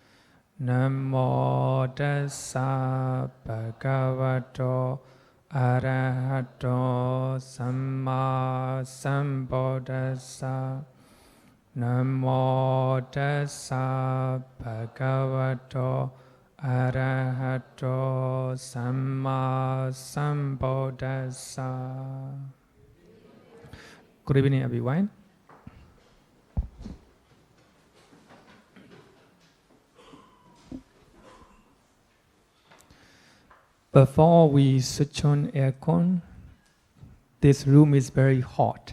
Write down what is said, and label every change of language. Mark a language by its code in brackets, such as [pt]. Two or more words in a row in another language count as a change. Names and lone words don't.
[pi] Namo tassa bhagavato arahato samma sambuddhassa. Namo tassa bhagavato arahato samma sambuddhassa. [en] Good evening, everyone. Before we switch on aircon, this room is very hot.